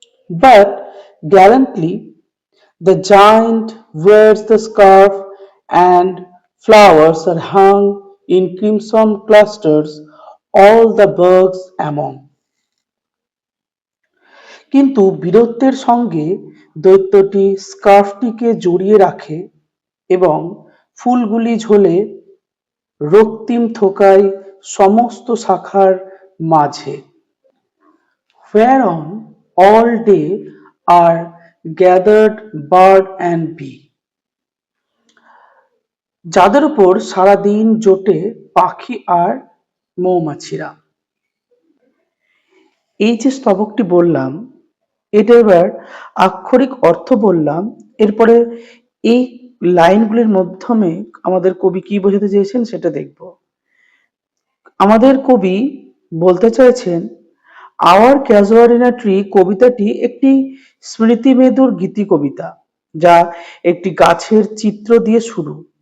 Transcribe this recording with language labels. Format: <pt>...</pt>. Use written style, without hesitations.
<en>But gallantly the giant wears the scarf, and flowers are hung in crimson clusters, all the birds among.</en> <bn>কিন্তু বীরত্বের সঙ্গে দৈত্যটি স্কার্ফটিকে জড়িয়ে রাখে এবং ফুলগুলি ঝোলে রক্তিম থোকায় সমস্ত শাখার মাঝে।</bn> <en>Whereon all day are gathered bird and bee,</en> <bn>যাদের উপর সারাদিন জোটে পাখি আর মৌমাছিরা। এই যে স্তবকটি বললাম, এটা এবার আক্ষরিক অর্থ বললাম, এরপরে এই লাইনগুলির মাধ্যমে আমাদের কবি কি বোঝাতে চেয়েছেন সেটা দেখব। আমাদের কবি বলতে চাইছেন আওয়ার ক্যাজুয়ারিনা ট্রি কবিতাটি একটি স্মৃতিমেদুর গীতি কবিতা, যা একটি গাছের চিত্র দিয়ে শুরু।</bn>